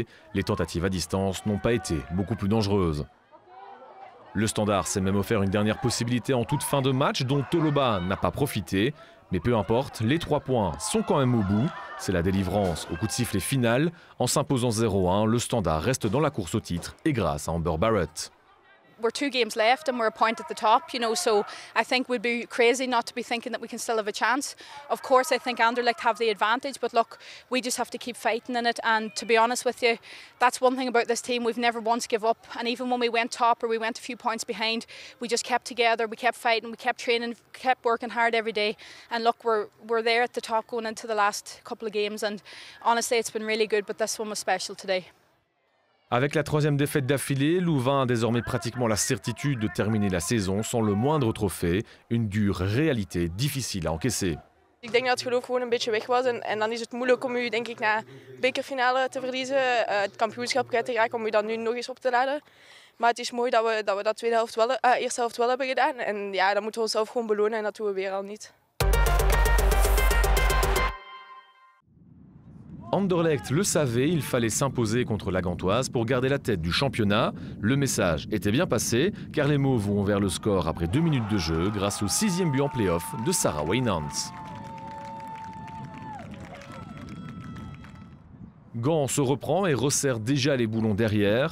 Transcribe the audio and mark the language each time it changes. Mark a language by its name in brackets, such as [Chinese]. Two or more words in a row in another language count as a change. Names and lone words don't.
[French] Les tentatives à distance n'ont pas été beaucoup plus dangereuses. Le Standard s'est même offert une dernière possibilité en toute fin de match dont Toloba n'a pas profité. Mais peu importe, les 3 points sont quand même au bout. C'est la délivrance au coup de sifflet final. En s'imposant 0-1, le Standard reste dans la course au titre et grâce à Amber Barrett. [English] We're 2 games left and we're a point at the top, you know, so I think we'd be crazy not to be thinking that we can still have a chance. Of course, I think Anderlecht have the advantage, but look, we just have to keep fighting in it. And to be honest with you, that's one thing about this team, we've never once give up. And even when we went top or we went a few points behind, we just kept together, we kept fighting, we kept training, kept working hard every day. And look, we're there at the top going into the last couple of games. And honestly, it's been really good, but this one was special today. [French] Avec la 3e défaite d'affilée, Louvain a désormais pratiquement la certitude de terminer la saison sans le moindre trophée. Une dure réalité difficile à encaisser. [Dutch] Ik denk dat het geloof gewoon een beetje weg was en dan is het moeilijk om u denk ik na bekerfinale te verliezen, het kampioenschap kwijt te raken om u dan nu nog eens op te laden. Maar het is mooi dat we dat eerste helft wel hebben gedaan en ja, dan moeten we onszelf gewoon belonen en dat doen we weer al niet. [French] Anderlecht le savait, il fallait s'imposer contre la Gantoise pour garder la tête du championnat. Le message était bien passé, car les Mauves ont ouvert le score après 2 minutes de jeu grâce au 6e but en play-off de Sarah Wynants. Gand se reprend et resserre déjà les boulons derrière.